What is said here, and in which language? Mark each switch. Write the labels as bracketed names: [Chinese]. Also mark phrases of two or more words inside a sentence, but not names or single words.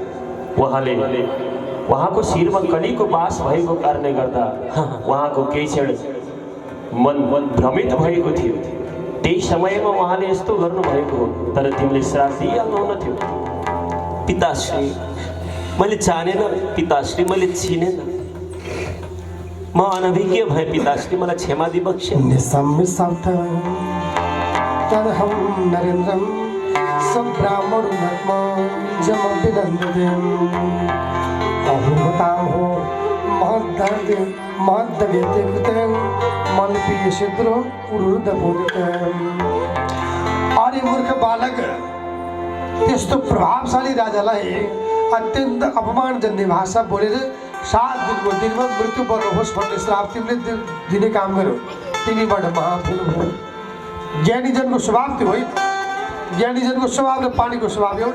[Nepali] उहाँको शिरमा कलीको बास भएको कारणले गर्दा उहाँको केही क्षण मन भ्रमित भएको थियो। त्यही समयमा उहाँले यस्तो गर्नुभएको हो, तर तिमीले श्राप दिइहाल्नुहुन्न थियो। पिताश्री मैले जानेन, पिताश्री मैले चिनेन, म अनभिज्ञ भए पिताश्री, मलाई क्षमा दिबक्ष्य। [Sanskrit] तदहं नरेन्द्रं सब्राह्मणोन्नतमजमभिनन्दते अहुमताहो महद्दव्यते कृते मल्पीयशूद्रो उरुदपोदिते। [Nepali] अरे मूर्ख बालक, त्यस्तो प्रभावशाली राजालाई अत्यन्त अपमानजन्य भाषा बोलेर 7 दिनको दिनमा मृत्यु पर्नु होस् भन्ने श्राप तिमीले दिने काम गर्यो। तिमीबाट महाफुल हो। ज्ञानीजनको स्वभाव त्यो होइन। ज्ञानीजनको स्वभाव र पानीको स्वभाव एउटा।